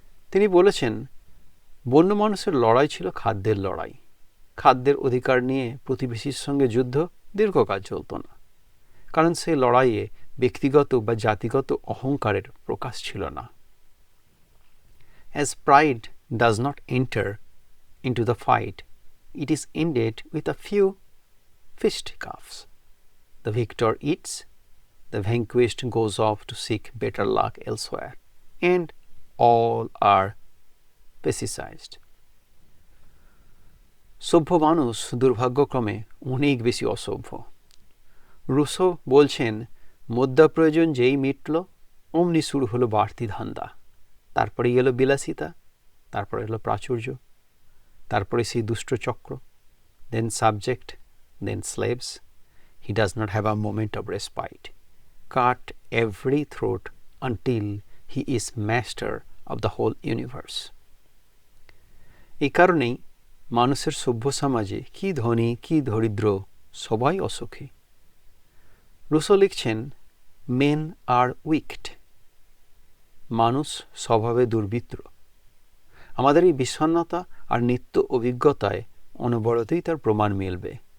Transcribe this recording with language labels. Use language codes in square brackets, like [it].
[bn] তিনি বলেছেন, বন্য মানুষের লড়াই ছিল খাদ্যের লড়াই। খাদ্যের অধিকার নিয়ে প্রতিবেশীর সঙ্গে যুদ্ধ দীর্ঘকাল চলত না, কারণ সেই লড়াইয়ে ব্যক্তিগত বা জাতিগত অহংকারের প্রকাশ ছিল না। [en] As pride does not enter into the fight, it is ended with a few fisticuffs. The victor eats, the vanquished goes off to seek better luck elsewhere, and all are pacifized. [bn] সভ্য মানুষ দুর্ভাগ্যক্রমে অনেক বেশি অসভ্য। Russo বলছেন, মুদ্রা প্রয়োজন যেই মিটল, অমনি শুরু হলো বাড়তি ধান্দা। তারপরে এলো বিলাসিতা, তারপরে এলো প্রাচুর্য, তারপরে সেই দুষ্ট চক্র। [en] Then subject, then slaves. He does not have a moment of respite. Cut every throat until he is master of the whole universe. [bn] এই কারণেই মানুষের সভ্য সমাজে কি ধনী কি দরিদ্র সবাই অসুখী। রুসো লিখছেন, [en] Men are wicked. [bn] মানুষ স্বভাবে দুর্বৃত্ত। আমাদের এই বিষণ্ণতা আর নিত্য অভিজ্ঞতায় অনবরতই তার প্রমাণ মিলবে।